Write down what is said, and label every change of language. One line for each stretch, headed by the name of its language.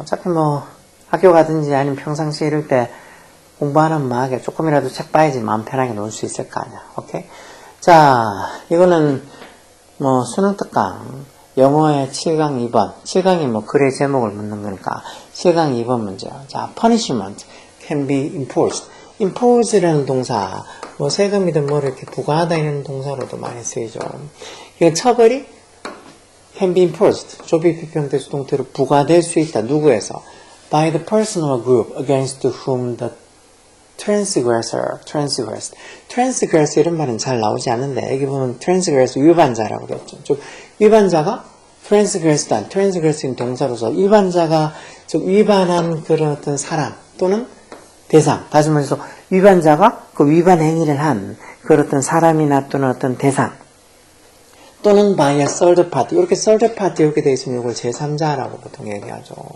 Korean: 어차피 뭐 학교 가든지 아니면 평상시에 이럴 때 공부하는 마음에 조금이라도 책 봐야지 마음 편하게 놀 수 있을 거 아니야. 오케이? 자, 이거는 뭐 수능 특강 영어의 7강 2번 7강이 뭐 글의 제목을 묻는 거니까 7강 2번 문제요.
English: 자, punishment can be imposed.
Korean: impose라는 동사 뭐 세금이든 뭐를 이렇게 부과하다 이런 동사로도 많이 쓰이죠. 이건 처벌이 can be imposed 조비 비평대 수동태로 부과될 수 있다. 누구에서?
English: by the person or group against whom the transgressed
Korean: 이런 말은 잘 나오지 않는데 여기 보면 transgress 위반자라고 그랬죠. 즉 위반자가 transgressing 동사로서 위반자가 즉 위반한 그런 어떤 사람 또는 대상, 다시 말해서 위반자가 그 위반 행위를 한 그런 어떤 사람이나 또는 어떤 대상 또는 by a third party 이렇게 third party 이렇게 되어 있으면 이걸 제3자라고 보통 얘기하죠.